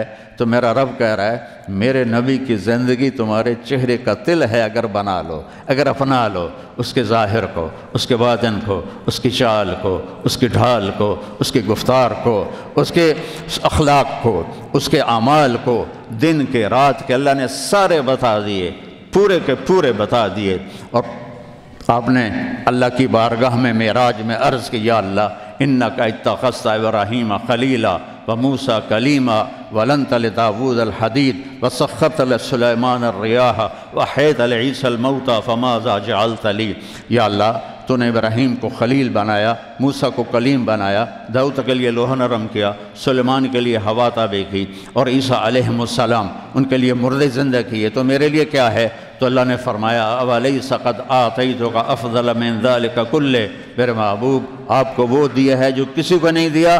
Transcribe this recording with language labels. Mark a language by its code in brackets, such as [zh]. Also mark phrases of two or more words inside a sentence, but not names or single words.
[ur] تو میرا رب کہہ رہا ہے میرے نبی کی زندگی تمہارے چہرے کا تل ہے، اگر بنا لو، اگر اپنا لو اس کے ظاہر کو، اس کے باطن کو، اس کی چال کو، اس کی ڈھال کو، اس کی گفتار کو، اس کے اخلاق کو، اس کے اعمال کو، دن کے رات کے اللہ نے سارے بتا دیے، پورے کے پورے بتا دیے. اور آپ نے اللہ کی بارگاہ میں معراج میں عرض کی [ar] یا اللہ انک اتخذت ابراہیم خلیلا وموسیٰ کلیما ولنت لداود الحدید وسخرت لسلیمان الریاح وحیت لعیسیٰ الموتى فماذا جعلت لی. [ur] یا اللہ تو نے ابراہیم کو خلیل بنایا، موسیٰ کو کلیم بنایا، داؤد کے لیے لوح نرم کیا، سلیمان کے لیے ہوا تابع کی، اور عیسیٰ علیہ السلام ان کے لیے مردے زندہ کیے، تو میرے لیے کیا ہے؟ تو اللہ نے فرمایا [ar] اولیس قد آتیتک افضل من ذلک کلہ، [ur] میرے محبوب آپ کو وہ دیا ہے جو کسی کو نہیں دیا.